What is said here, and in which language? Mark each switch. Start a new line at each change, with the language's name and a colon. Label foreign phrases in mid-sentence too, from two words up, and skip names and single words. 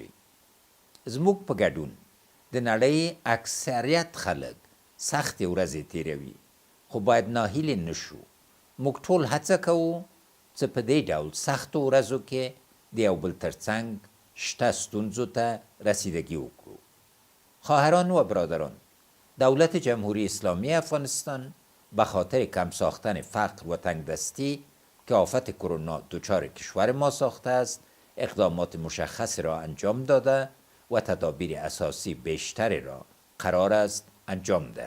Pashto: زموږ په ګډون د نړۍ اکثریت خلک سختې ورځې تیروي، خو باید ناهیلې نه شو. موږ ټول هڅه کوو چې په دې ډول سختو ورځو کې د یو بل ترڅنګ شته ستونزو ته رسیدگی وکړو.
Persian: خواهران و برادران، دولت جمهوری اسلامی افغانستان به خاطر کم ساختن فقر و تنگدستی که آفت کرونا دچار کشور ما ساخته است، اقدامات مشخص را انجام داده و تدابیر اساسی بیشتری را قرار است انجام دهد.